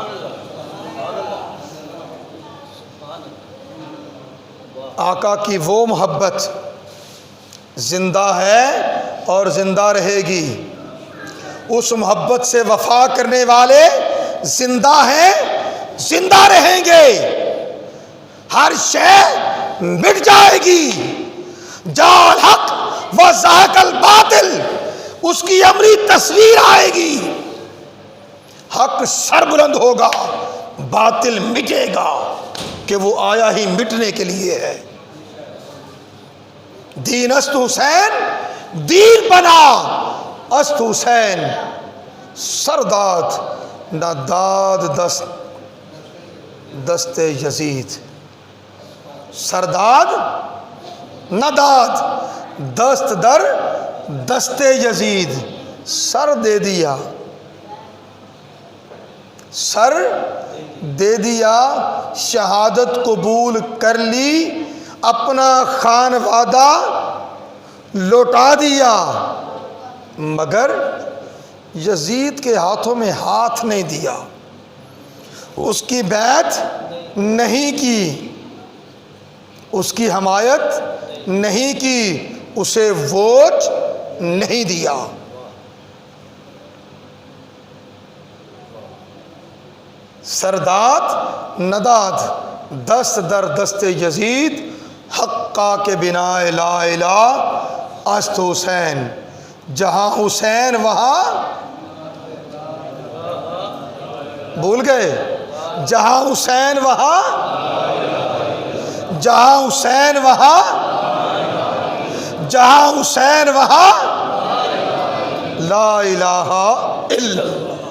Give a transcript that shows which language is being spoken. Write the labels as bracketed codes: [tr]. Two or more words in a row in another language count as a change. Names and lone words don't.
[ur] آقا کی وہ محبت زندہ ہے اور زندہ رہے گی. اس محبت سے وفا کرنے والے زندہ ہیں، زندہ رہیں گے. ہر شے مٹ جائے گی. [ar] جاء الحق وزهق الباطل، [ur] اس کی عملی تصویر آئے گی. حق سر بلند ہوگا، باطل مٹے گا، کہ وہ آیا ہی مٹنے کے لیے ہے. [fa] دین است حسین دین بنا، است حسین سرداد نہ داد دست یزید. سرداد نہ داد دست در دست یزید. [ur] سر دے دیا، سر دے دیا، شہادت قبول کر لی، اپنا خانوادہ لوٹا دیا، مگر یزید کے ہاتھوں میں ہاتھ نہیں دیا، اس کی بیعت نہیں کی، اس کی حمایت نہیں کی، اسے ووٹ نہیں دیا. [fa] سرداد نداد دست در دست یزید، حقا کے بنا لا الہ است حسین. [ur] جہاں حسین وہاں بھول گئے، جہاں حسین وہاں، جہاں حسین وہاں، جہاں حسین وہاں [ar] لا الہ الا اللہ.